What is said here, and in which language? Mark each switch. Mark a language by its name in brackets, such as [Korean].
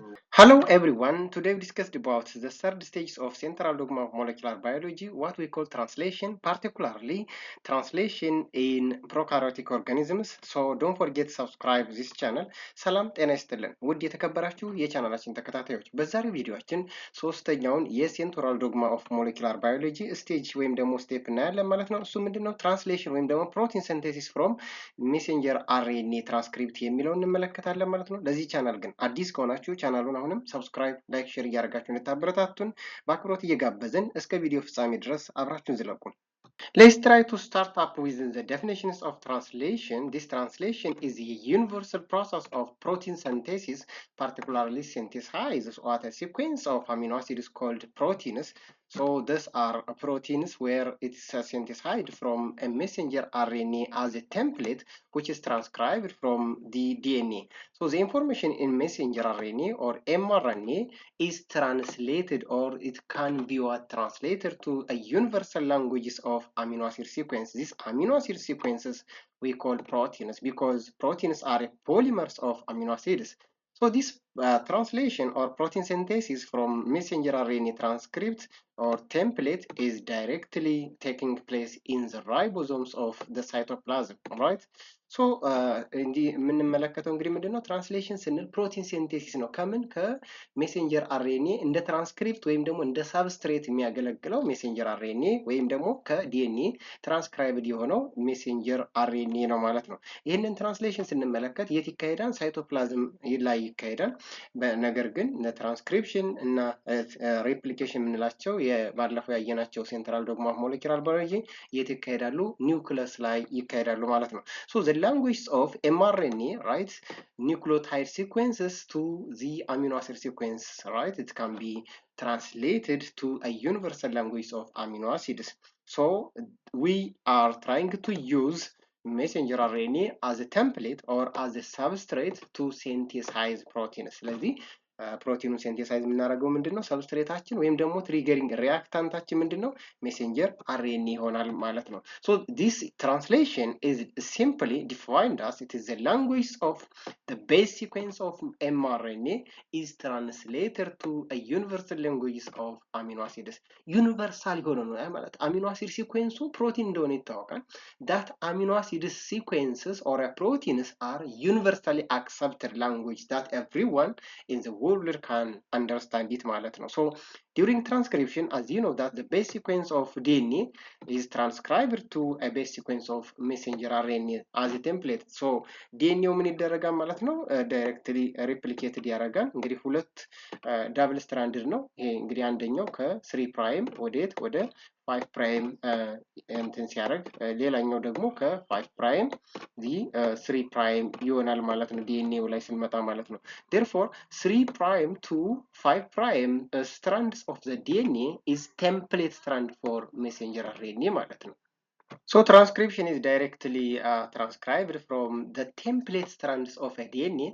[English] Hello everyone, today we discussed about the third stage of central dogma of molecular biology, what we call translation, particularly translation in prokaryotic organisms. So don't forget to subscribe this channel. [Amharic] ሰላም ጤና ይስጥልን ውድ የተከበራችሁ የቻናላችን ተከታታዮች በዛሬው ቪዲዮአችን ሶስተኛውን የሴንትራል ዶግማ ኦፍ ሞለኪላር ባዮሎጂ ስቴጅ ወይም ደግሞ ስቴፕ እናያለን ማለት ነው። እሱ ምንድነው? ትራንስሌሽን ወይም ደግሞ ፕሮቲን ሲንቴሲስ ፍሮም ሜሴንጀር አርኤንኤ ትራንስክሪፕት የሚለውን እንመለከታለን ማለት ነው። ለዚህ ቻናል ግን አዲስ ከሆናችሁ ቻናሉን አሁንም ሰብስክራይብ፣ ላይክ፣ ሼር እያደረጋችሁ እንድታበረታቱን በአክብሮት እየጋበዝን እስከ ቪዲዮ ፍጻሜ ድረስ አብራችሁን ዝለቁን። [English] Let's try to start up with the definitions of translation. This translation is a universal process of protein synthesis, particularly synthesizes what a sequence of amino acids called proteins. So these are proteins where it is synthesized from a messenger RNA as a template, which is transcribed from the DNA. So the information in messenger RNA or mRNA is translated, or it can be translated to a universal languages of amino acid sequence. These amino acid sequences we call proteins because proteins are polymers of amino acids. So this translation or protein synthesis from messenger RNA transcript or template is directly taking place in the ribosomes of the cytoplasm, right? [Amharic] ሶ እንዲህ የምንመለከተው እንግዲህ ምንድነው ትራንስሌሽን ስንል ፕሮቲን ሲንቴሲስ ነው። ከምን ከሜሴንጀር አርኤንኤ እንደ ትራንስክሪፕት ወይም ደግሞ እንደ ሳብስትሬት የሚያገለግለው ሜሴንጀር አርኤንኤ ወይም ደግሞ ከዲኤንኤ ትራንስክራይብድ የሆነው ሜሴንጀር አርኤንኤ ነው ማለት ነው። ይህንን ትራንስሌሽን ስንመለከት የት ይካሄዳል? ሳይቶፕላዝም ላይ ይካሄዳል። ነገር ግን ትራንስክሪፕሽን እና ሬፕሊኬሽን የምንላቸው ባለፈው ያየናቸው ሴንትራል ዶግማ ኦፍ ሞለኪውላር ባዮሎጂ የት ይካሄዳሉ? ኒውክለስ ላይ ይካሄዳሉ ማለት ነው። [English] ሶ the language of mRNA, right, nucleotide sequences to the amino acid sequence, right, it can be translated to a universal language of amino acids. So we are trying to use messenger RNA as a template or as a substrate to synthesize proteins. [Amharic] ስለዚህ ፕሮቲኑን ሴንቴሳይዝ የምናደርገው ምንድነው? ሰብስትሬታችን ወይም ደግሞ ትሪገሪንግ ሪያክታንታችን ምንድነው? ሜሴንጀር አርኤንኤ ይሆናል ማለት ነው። [English] So this translation is simply defined as it is the language of the base sequence of mRNA is translated to a universal language of amino acids. [Amharic] ዩኒቨርሳል የሆነ ነው ማለት አሚኖ አሲድ ሲኩዌንሱ ፕሮቲን እንደሆነ ይታወቃል። [English] that amino acid sequences or proteins are universally accepted language that everyone in the world can understand it [Amharic] ማለት ነው። [English] So during transcription, as you know that the base sequence of DNA is transcribed to a base sequence of messenger RNA as a template. [Amharic] So DNA ምን ይደረጋል ማለት ነው? ዳይሬክትሊ ሪፕሊኬትድ ያደርጋል። እንግዲህ ሁለት ዳብል ስትራንድድ ነው። ይሄ እንግዲህ አንደኛው ከ3 ፕራይም ወዴት ወደ 5 ፕራይም እንትን ሲያደርግ ሌላኛው ደግሞ ከ5 ፕራይም ዲ 3 ፕራይም ይሆናል ማለት ነው። [English] ዲኤንኤው ላይ ስንመጣ [Amharic] ማለት ነው። [English] therefore 3 prime to 5 prime strands of the DNA is template strand for messenger RNA ማለት ነው። So transcription is directly transcribed from the template strands of a DNA.